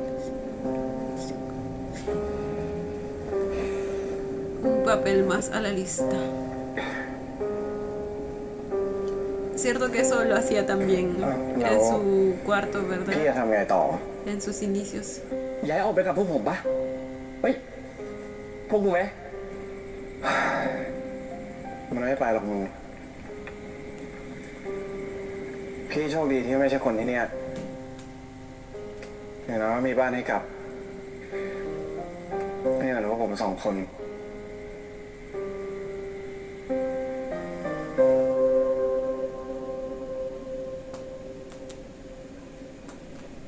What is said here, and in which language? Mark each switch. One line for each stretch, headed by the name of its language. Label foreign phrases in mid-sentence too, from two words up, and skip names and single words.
Spanish: Un papel más a la lista. Cierto que eso lo hacía también No. en su cuarto,
Thai: พี่
Spanish: ¿verdad?
Thai: จะทำไงต่อ
Spanish: En sus inicios.
Thai: ย้ายออกไปกับพวกผมปะเฮ้ย พวกกูไหม มันไม่ไปหรอกมึง พี่โชคดีที่ไม่ใช่คนที่เนี่ยอย่างน้อยมีบ้านให้กลับไม่เหมือนว่าผมสองคน
Spanish: Ay,